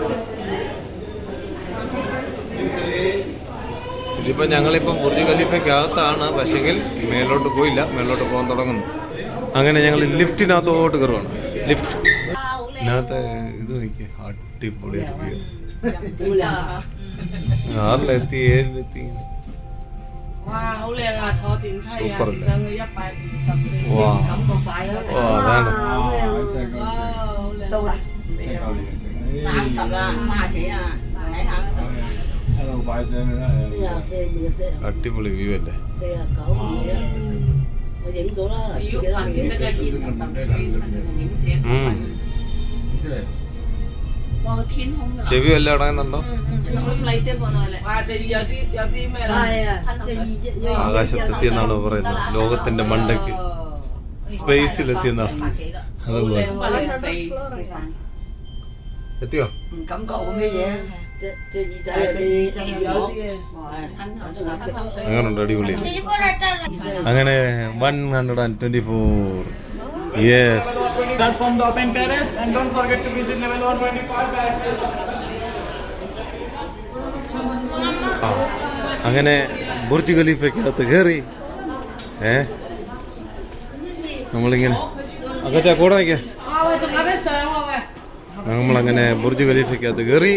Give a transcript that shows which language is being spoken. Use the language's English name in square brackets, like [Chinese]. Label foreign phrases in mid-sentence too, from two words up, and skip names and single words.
[Malayalam] ഇതിപ്പോൾ ഞങ്ങളിപ്പം ബുർജ് ഖലീഫയ്ക്കകത്താണ്, പക്ഷെങ്കിൽ മേലോട്ട് പോയില്ല, മേലോട്ട് പോകാൻ തുടങ്ങുന്നു. അങ്ങനെ ഞങ്ങൾ ലിഫ്റ്റിനകത്തോട്ട് കയറുവാണ്. ലിഫ്റ്റ് ഇതിനകത്ത് ഇത് നോക്കി അടിപൊളി. 6-ലെത്തി 7-ലെത്തി. [Cantonese] 哇，好靚啊！坐電梯啊，上去124，哇感覺快咯。哇，真係哇，好靚！到啦，30啊，30幾啊，睇下嗰度。44， [Malayalam] അടിപൊളി വ്യൂ അല്ലേ? [Cantonese] 49 啊，我影到啦。如果發先得嘅天特特影寫。哇，個天空㗎啦！ [Malayalam] ചെവി വല്ല അടങ്ങുന്നുണ്ടോ? നമ്മൾ ഫ്ലൈറ്റിൽ പോകുന്ന പോലെ. വാ, [Cantonese] 有啲咩啦？ [Malayalam] ആകാശത്തെത്തിയെന്നാണ് പറയുന്നത്. ലോകത്തിന്റെ മണ്ടയ്ക്ക് സ്പേസിലെത്തിയെന്നാണ്. അതുപോലെ എത്തിയോ? [Cantonese] 唔感覺冇咩嘢，隻耳仔有啲嘅， [Malayalam] അങ്ങനുണ്ട്. അടിപൊളി. അങ്ങനെ 124. [English] Yes. That's from the open terrace, and don't forget to visit level 125. [Malayalam] അങ്ങനെ ബുർജ് ഖലീഫയ്ക്കകത്ത് കയറി. നമ്മളിങ്ങനെ അകച്ചാ കൂടെ വയ്ക്ക. നമ്മളങ്ങനെ ബുർജ് ഖലീഫയ്ക്കകത്ത് കയറി.